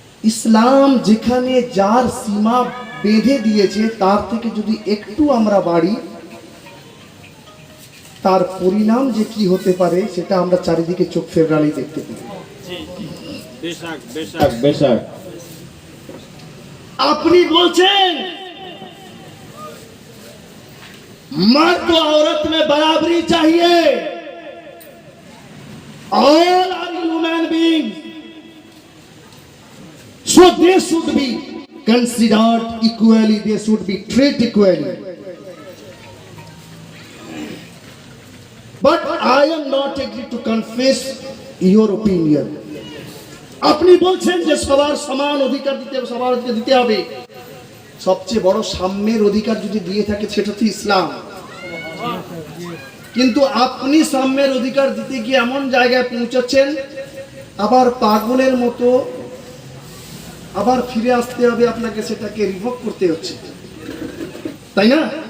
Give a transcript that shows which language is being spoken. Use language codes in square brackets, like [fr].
[bn] ইসলাম যেখানে যার সীমা বেঁধে দিয়েছে তার থেকে যদি একটু আমরা বাড়ি, তার পরিণাম যে কি হতে পারে সেটা আমরা চারিদিকে চোখ ফেরালেই দেখতে পাই। বেশক আপনি বলছেন [hi] मर्द और औरत में बराबरी चाहिए, [en] all are human beings, so they should be considered equally, they should be treated equally. But I am not agree to confess your opinion. [bn] আপনি বলছেন যে সবার সমান অধিকার দিতে হবে। সবচেয়ে বড় সাম্যের অধিকার যদি দিয়ে থাকে সেটা হচ্ছে ইসলাম। কিন্তু আপনি সাম্যের অধিকার দিতে গিয়ে এমন জায়গায় পৌঁছাচ্ছেন, আবার পাগলের মতো আবার ফিরে আসতে হবে আপনাকে, সেটাকে রিভোক করতে হচ্ছে, তাই না?